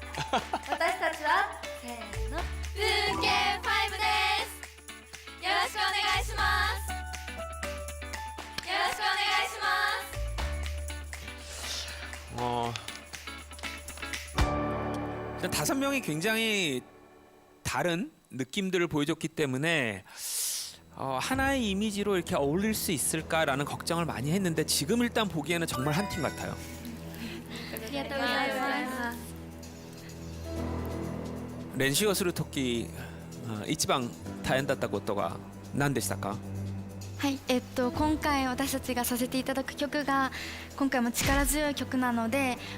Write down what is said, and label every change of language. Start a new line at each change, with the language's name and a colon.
Japanese: 私たちはせーの、ブーケン5です。よろしくお願いします。よろしくお願いします。
Korean: 일단 5명이 굉장히 다른 느낌들을 보여줬기 때문에 하나의 이미지로 이렇게 어울릴 수 있을까라는 걱정을 많이 했는데 지금 일단 보기에는 정말 한 팀 같아요.
Japanese: ありがとうございます。練習をする時一番大変だったことは何でしたか？はい、今回私たちがさせていただく曲が今回も力強い曲なので、